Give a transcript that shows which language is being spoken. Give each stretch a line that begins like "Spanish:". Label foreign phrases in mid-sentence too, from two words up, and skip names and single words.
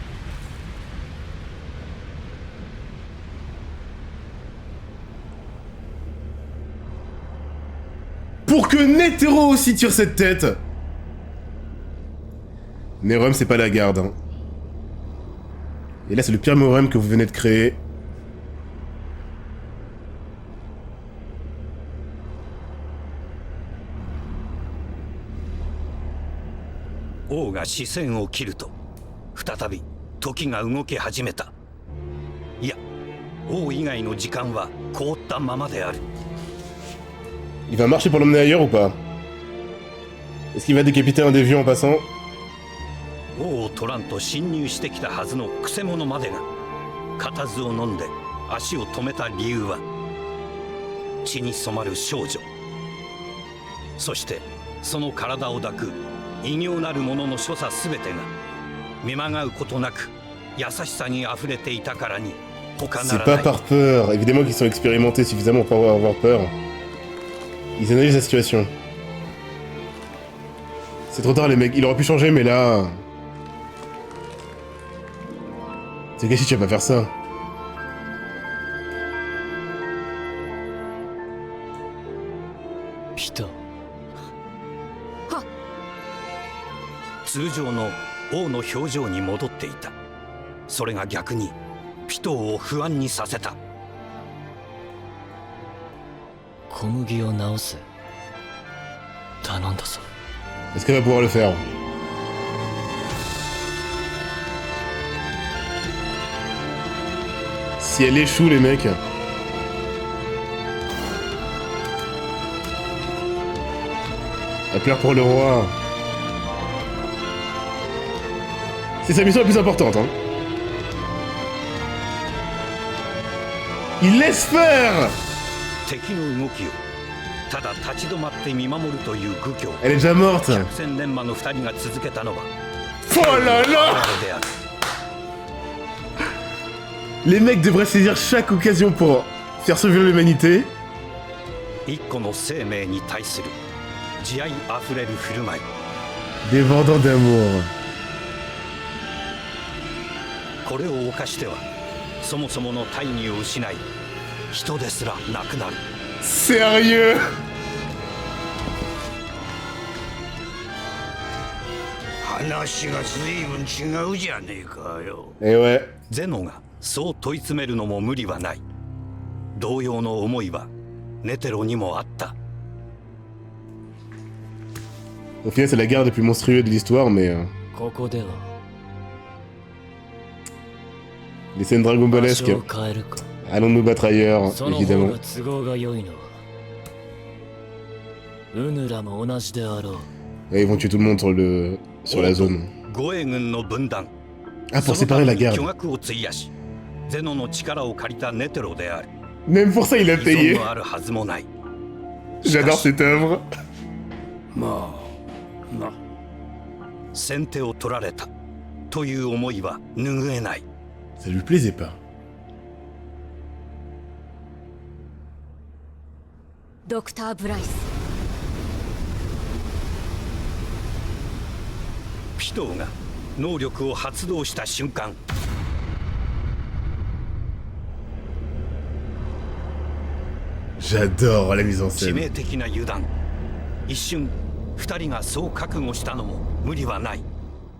French: Pour que Netero aussi tire cette tête. Meruem, c'est pas la garde, hein. Et là, c'est le pire Meruem que vous venez de créer.
Japanese: 王が視線を切ると再び時が動き始めた。いや、王以外の時間は凍ったままである。
French: Il va marcher pour l'emmener ailleurs ou pas? Est-ce qu'il va décapiter un des vieux en passant?
Japanese: 王を取らんと侵入してきたはずのクセ者までが固唾を飲んで足を止めた理由は、血に染まる少女、そしてその体を抱く異形なる者の所作すべてが見まがうことなく優しさにあふれていたからに他な
French: C'est
Japanese: ら
French: pas
Japanese: ない。
French: par peur. Évidemment qu'ils sont expérimentés suffisamment pour avoir peur. Ils analysent la situation. C'est trop tard les mecs. Il aurait pu changer mais là... Togashi, tu vas pas faire ça. Pito.
Japanese: 通常の王の表情に戻っていた。それが逆にピトーを不安にさせた。小麦を直す。頼んだぞ。
French: Est-ce qu'elle va pouvoir le faire? Si elle échoue les mecs... Elle pleure pour le roi. C'est sa mission la plus importante, hein. Il laisse faire!
Japanese: 敵の動きをただ立ち止まって見守るという愚教。
French: Elle est déjà morte.
Japanese: 百戦錬磨の二人が続けたのは
French: Oh là là!
Japanese: である。
French: Les mecs devraient saisir chaque occasion pour faire survivre l'humanité.
Japanese: 一個の生命に対する慈愛あふれる振る舞い。
French: Des vendants d'amour.
Japanese: これを犯してはそもそもの大義を失い人ですらなくなる。
French: Sérieux?
Japanese: 話が随分違うじゃねえかよ。
French: Eh ouais.
Japanese: ゼノがそう問い詰めるのも無理はない。同様の思いはネテロにもあった。
French: Au final, c'est la guerre la plus monstrueuse de l'histoire, mais...
Japanese: ここでは
French: les scènes
Japanese: 場
French: dragonballesques.
Japanese: 所を変えるか。
French: Allons nous battre ailleurs,
Japanese: その方
French: évidemment.
Japanese: が都合が良いのはウヌラも同じであろう。
French: Et ils vont tuer tout le monde sur la zone.
Japanese: 護衛軍の分断。
French: Ah, pour séparer la
Japanese: そのために
French: garde.
Japanese: 巨額を費やしゼノの力を借りたネテロである。
French: Même pour ça, il a
Japanese: 依存
French: payé.
Japanese: のあるはずもない。
French: J'adore cette œuvre.
Japanese: まあな。先手を取られたという思いは拭えない。
French: Ça lui plaisait pas.
Japanese: ドクター・ブライス。ピトーが能力を発動した瞬間、
French: J'adore la mise en
Japanese: 致
French: scène.
Japanese: 命的な油断。一瞬二人がそう覚悟したのも無理はない。